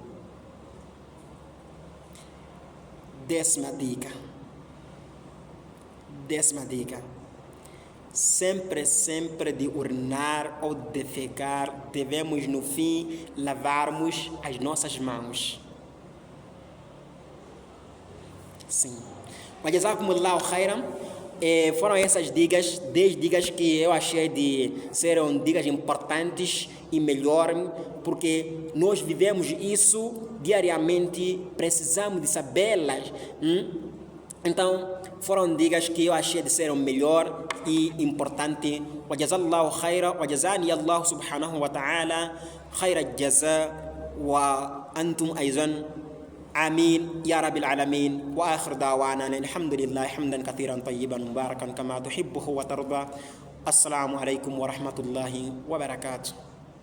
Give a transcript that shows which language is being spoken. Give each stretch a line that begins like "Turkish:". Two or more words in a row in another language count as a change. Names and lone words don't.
Portuguese: 10ª dica. Sempre de urinar ou defecar, devemos no fim lavarmos as nossas mãos. Sim. Mas
Arabic: جزاكم الله خيرا.
Portuguese: Foram essas dicas, 10 dicas que eu achei de serem dicas importantes e melhor, porque nós vivemos isso diariamente, precisamos de sabê-las. Então, foram dicas que eu achei de serem melhor e importante.
Arabic: وجزاك الله خيرا وجزاني الله سبحانه وتعالى خير الجزاء وأنتم أيضا. آمين يا رب العالمين وآخر دعوانا الحمد لله حمدا كثيرا طيبا مباركا كما تحبه وترضى. السلام عليكم ورحمة الله وبركاته.